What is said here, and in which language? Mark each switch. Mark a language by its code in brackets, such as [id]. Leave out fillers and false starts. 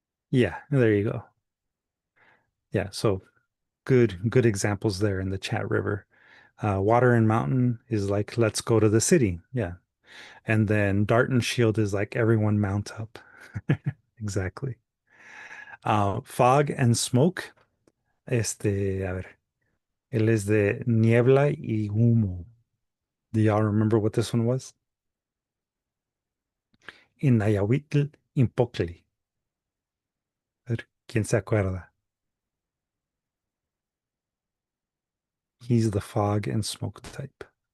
[en] Yeah, there you go. Yeah, so good examples there in the chat river. Water and mountain is like let's go to the city. Yeah. And then dart and shield is like everyone mount up. Exactly. Fog and smoke. [es] A ver, él es de niebla y humo. [en] Do y'all remember what this one was? [es] In Nayahuitl, Impocli. A ver, ¿quién se acuerda? [en] He's the fog and smoke type.